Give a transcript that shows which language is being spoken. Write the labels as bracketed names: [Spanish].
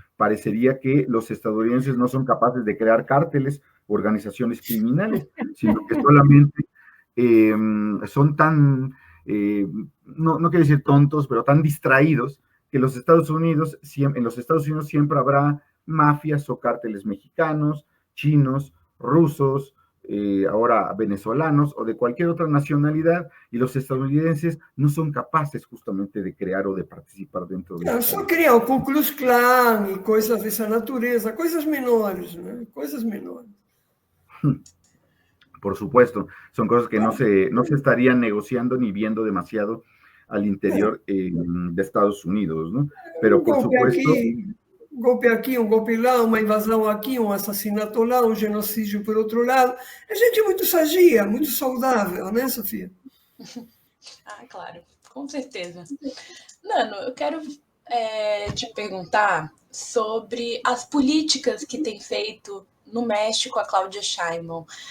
[Spanish] Parecería que los estadounidenses no son capaces de crear cárteles, organizaciones criminales, sino que solamente son tan, no quiero decir tontos, pero tan distraídos que en los Estados Unidos siempre habrá mafias o cárteles mexicanos, chinos, rusos, ahora venezolanos o de cualquier otra nacionalidad, y los estadounidenses no son capaces justamente de crear o de participar dentro de eso. [Portuguese] Só criar o Ku Klux Klan e coisas dessa natureza, coisas menores, né? Coisas menores. [Spanish] Por supuesto, son cosas que no se estarían negociando ni viendo demasiado al interior de Estados Unidos, ¿no? Pero por supuesto... [Portuguese] Um golpe aqui, um golpe lá, uma invasão aqui, um assassinato lá, um genocídio por outro lado. É gente muito sadia, muito saudável, né, Sofia? Ah, claro, com certeza. Nano, eu quero te perguntar sobre as políticas que tem feito no México a Cláudia Sheinbaum.